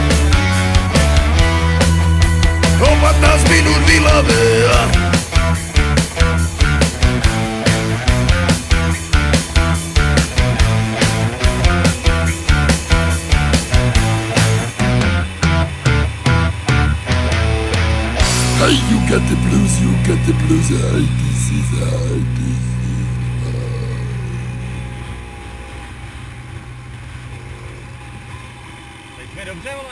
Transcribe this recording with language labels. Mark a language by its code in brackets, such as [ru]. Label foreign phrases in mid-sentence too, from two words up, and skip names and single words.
[sk] O 15 minút v Ilave. [en] Hey, you got the blues, you got the blues, this is [cs] Jeďme dobře, vole.